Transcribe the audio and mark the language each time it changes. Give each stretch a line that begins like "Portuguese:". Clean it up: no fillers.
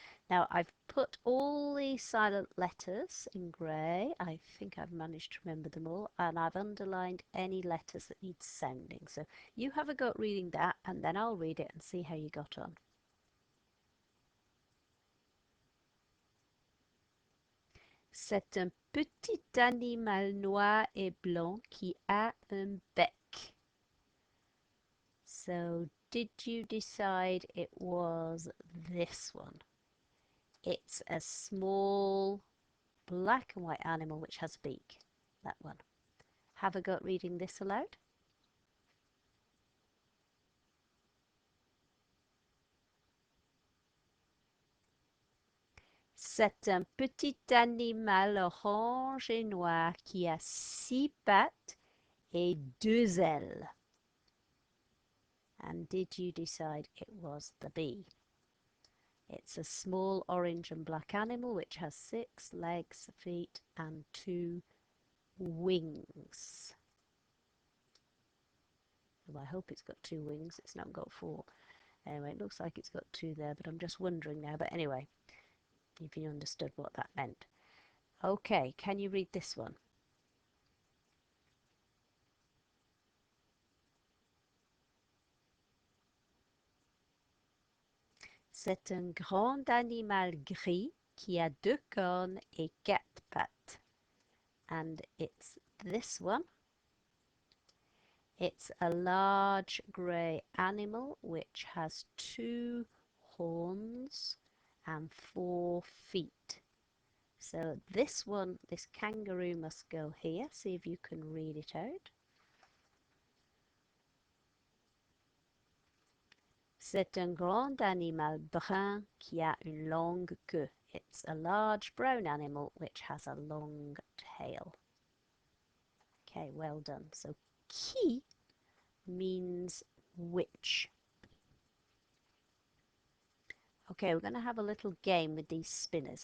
English: Now I've put all the silent letters in grey. I think I've managed to remember them all, and I've underlined any letters that need sounding. So you have a go at reading that, and then I'll read it and see how you got on.
French: C'est un petit animal noir et blanc qui a un bec.
English: So, did you decide it was this one? It's a small black and white animal which has a beak. That one. Have a go at reading this aloud.
French: C'est un petit animal orange et noir qui a 6 pattes et 2 ailes.
English: And did you decide it was the bee? It's a small orange and black animal which has 6 legs, feet, and 2 wings. Well, I hope it's got 2 wings. It's not got 4. Anyway, it looks like it's got 2 there, but I'm just wondering now. But anyway, if you understood what that meant. Okay, can you read this one?
French: C'est un grand animal gris qui a 2 cornes et 4 pattes.
English: And it's this one. It's a large grey animal which has 2 horns and 4 feet. So this one, this kangaroo must go here. See if you can read it out.
French: C'est un grand animal brun qui a une longue queue.
English: It's a large brown animal which has a long tail. Okay, well done. So qui means which. Okay, we're going to have a little game with these spinners.